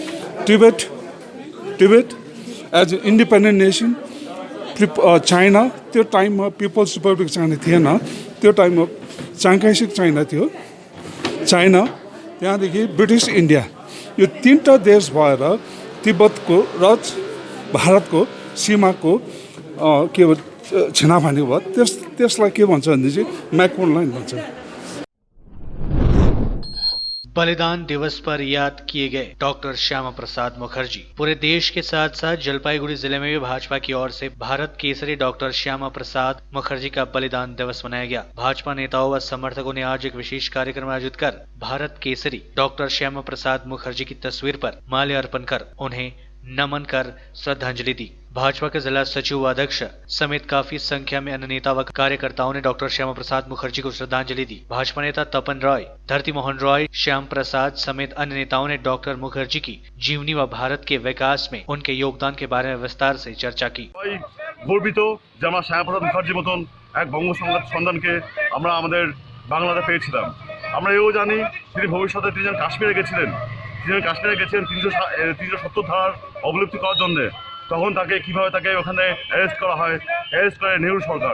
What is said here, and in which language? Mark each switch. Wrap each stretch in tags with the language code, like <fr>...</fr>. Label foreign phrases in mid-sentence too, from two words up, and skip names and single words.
<en>Tibet as independent nation,</en> <ne>चाइना त्यो टाइममा पिपल्स रिपब्लिक चाइना थिएन, त्यो टाइममा चाङ्काइसेक चाइना थियो, चाइना, त्यहाँदेखि ब्रिटिस इन्डिया, यो तीनटा देश भएर तिब्बतको र भारतको सीमाको के छिनाफानी भयो त्यसलाई के भन्छ भनेदेखि म्याकमोन लाइन भन्छ।</ne> <hi>बलिदान दिवस पर याद किए गए डॉक्टर श्यामा प्रसाद मुखर्जी। पूरे देश के साथ साथ जलपाईगुड़ी जिले में भी भाजपा की ओर से भारत केसरी डॉक्टर श्यामा प्रसाद मुखर्जी का बलिदान दिवस मनाया गया। भाजपा नेताओं व समर्थकों ने आज एक विशेष कार्यक्रम आयोजित कर भारत केसरी डॉक्टर श्यामा प्रसाद मुखर्जी की तस्वीर पर माल्यार्पण कर उन्हें नमन कर श्रद्धांजलि दी। भाजपा के जिला सचिव व अध्यक्ष समेत काफी संख्या में अन्य नेता व कार्यकर्ताओं ने डॉक्टर श्यामा प्रसाद मुखर्जी को श्रद्धांजलि दी। भाजपा नेता तपन रॉय, धरती मोहन रॉय, श्याम प्रसाद समेत अन्य नेताओं ने डॉक्टर मुखर्जी की जीवनी व भारत के विकास में उनके योगदान के बारे में विस्तार से चर्चा की।</hi> <bn>গর্বিত যে আমরা শ্যামাপ্রসাদ মুখার্জির মতন এক বঙ্গ সন্তানকে আমরা আমাদের বাংলাতে পেয়েছিলাম। আমরা এও জানি তিনি ভবিষ্যতে তিনি কাশ্মীরে গেছিলেন, 370 ধারার অবলুপ্তি করার জন্য। তখন তাকে কিভাবে তাকে ওখানে অ্যারেস্ট করা হয়, অ্যারেস্ট করে নেহরু সরকার।</bn>